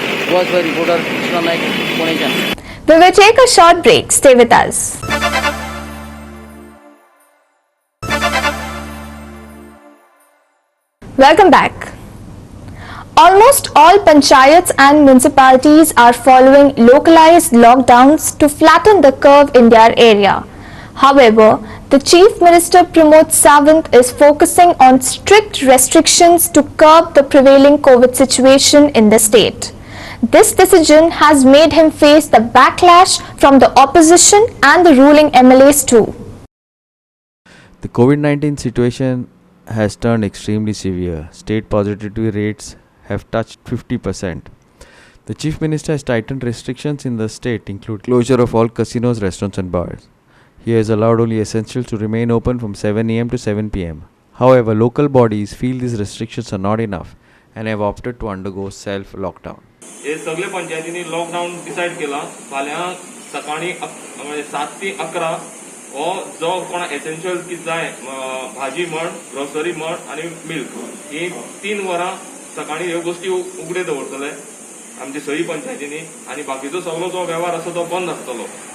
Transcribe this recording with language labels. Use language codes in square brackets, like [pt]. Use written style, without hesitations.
[en] Watch by reporter Krishna Naik पुणेच्यान. We will take a short break. Stay with us. Welcome back. Almost all panchayats and municipalities are following localized lockdowns to flatten the curve in their area. However, the Chief Minister Pramod Sawant is focusing on strict restrictions to curb the prevailing COVID situation in the state. This decision has made him face the backlash from the opposition and the ruling MLAs too. The COVID-19 situation has turned extremely severe. State positivity rates have touched 50%. The Chief Minister has tightened restrictions in the state, include closure of all casinos, restaurants and bars. He has allowed only essentials to remain open from 7 am to 7 pm. However, local bodies feel these restrictions are not enough and have opted to undergo self-lockdown. [kok] हे सगळे पंचायतींनी lockdown decide केला. फाल्यां सकाळी 7 ते 11 हो जो कोण एसेन्शियल कितें जाय भाजी म्हण ग्रोसरी म्हण आनी मिल्क ही 3 वरां सकाळी ह्यो गोष्टी उगडे दवरतले आमचे सही पंचायतींनी आणि बाकीचो सगळो जो व्यवहार आसा तो बंद आसतलो.